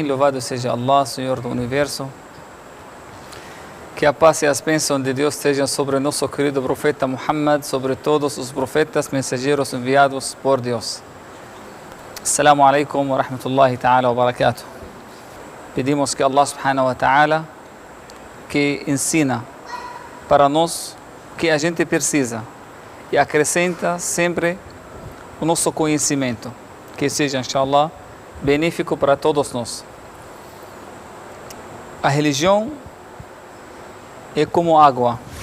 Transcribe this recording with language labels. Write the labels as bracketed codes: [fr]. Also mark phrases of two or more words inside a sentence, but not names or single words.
[pt] Louvado seja Allah, Senhor do Universo. Que a paz e as bênçãos de Deus estejam sobre nosso querido profeta Muhammad, sobre todos os profetas, mensageiros enviados por Deus. [ar] السلام عليكم ورحمة الله تعالى وبركاته. [pt] Pedimos que [ar] الله سبحانه وتعالى [pt] que ensina para nós o que a gente precisa e acrescenta sempre o nosso conhecimento, que seja, inshallah, benéfico para todos nós. A religião é como água.